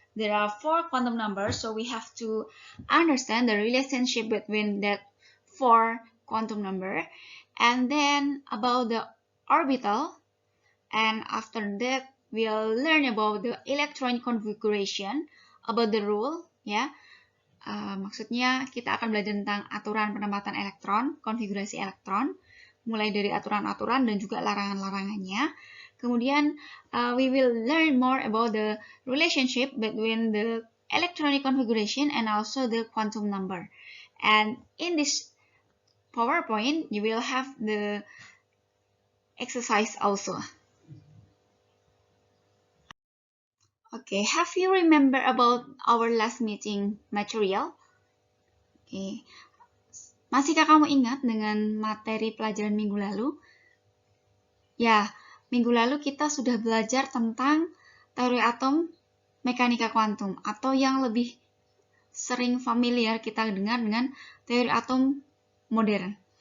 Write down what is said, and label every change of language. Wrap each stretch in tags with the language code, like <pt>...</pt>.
<en>There are 4 quantum numbers, so we have to understand the relationship between that 4 quantum number. And then about the orbital, and after that we'll learn about the electronic configuration, about the rule, ya.</en> <id>Maksudnya kita akan belajar tentang aturan penempatan elektron, konfigurasi elektron, mulai dari aturan-aturan dan juga larangan-larangannya.</id> <en>Kemudian we will learn more about the relationship between the electronic configuration and also the quantum number. And in this PowerPoint, you will have the exercise also. Okay, have you remember about our last meeting material? Okay.</en> <id>Masihkah kamu ingat dengan materi pelajaran minggu lalu? Ya, minggu lalu kita sudah belajar tentang teori atom mekanika kuantum, atau yang lebih sering familiar kita dengar dengan teori atom modern.</id>